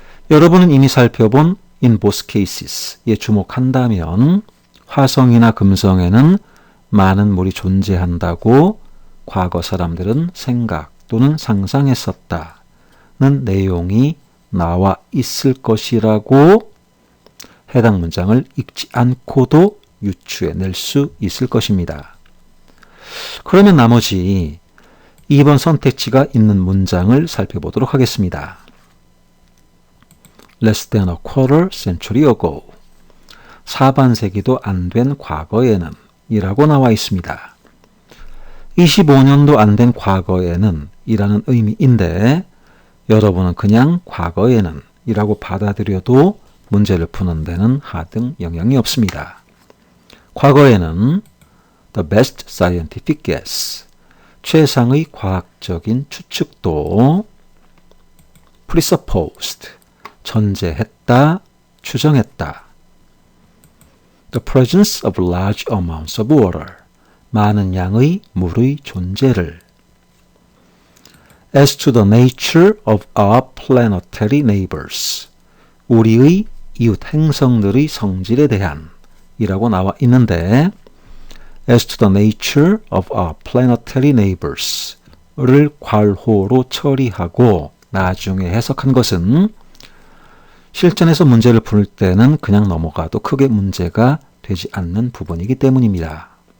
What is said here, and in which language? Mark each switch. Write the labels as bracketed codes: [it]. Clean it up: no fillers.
[ko] 여러분은 이미 살펴본 [en] in both cases [ko] 에 주목한다면 화성이나 금성에는 많은 물이 존재한다고 과거 사람들은 생각 또는 상상했었다는 내용이 나와 있을 것이라고 해당 문장을 읽지 않고도 유추해낼 수 있을 것입니다. 그러면 나머지 2번 선택지가 있는 문장을 살펴보도록 하겠습니다. [en] Less than a quarter century ago. [ko] 4반세기도 안 된 과거에는 이라고 나와 있습니다. 25년도 안 된 과거에는 이라는 의미인데 여러분은 그냥 과거에는 이라고 받아들여도 문제를 푸는 데는 하등 영향이 없습니다. 과거에는 [en] the best scientific guess, [ko] 최상의 과학적인 추측도 presupposed, 전제했다, 추정했다. [en] The presence of large amounts of water, [ko] 많은 양의 물의 존재를. [en] As to the nature of our planetary neighbors, [ko] 우리의 이웃 행성들의 성질에 대한 이라고 나와 있는데 As to the nature of our planetary neighbors 를 괄호로 처리하고 나중에 해석한 것은 실전에서 문제를 풀 때는 그냥 넘어가도 크게 문제가 되지 않는 부분이기 때문입니다.